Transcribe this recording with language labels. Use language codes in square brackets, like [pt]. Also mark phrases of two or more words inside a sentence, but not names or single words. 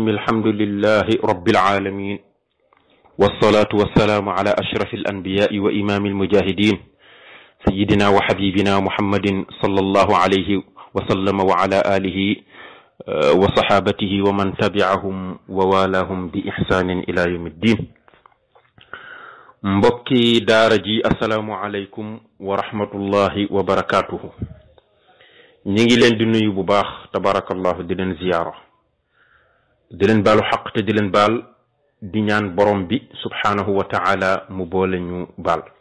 [ar] الحمد لله رب العالمين، والصلاة والسلام على أشرف الأنبياء وإمام المجاهدين سيدنا وحبيبنا محمد صلى الله عليه وسلم وعلى آله وصحابته ومن تبعهم ووالاهم بإحسان إلى يوم الدين. [wo] mbokki daara ji [ar] السلام عليكم ورحمة الله وبركاته. [wo] ñi ngi leen di nuyu bu baax tabarakallahu di leen ziyaara, di leen baalu xaq te di leen baal, di ñaan borom bi [ar] سبحانه وتعالى [wo] mu boole ñu baal.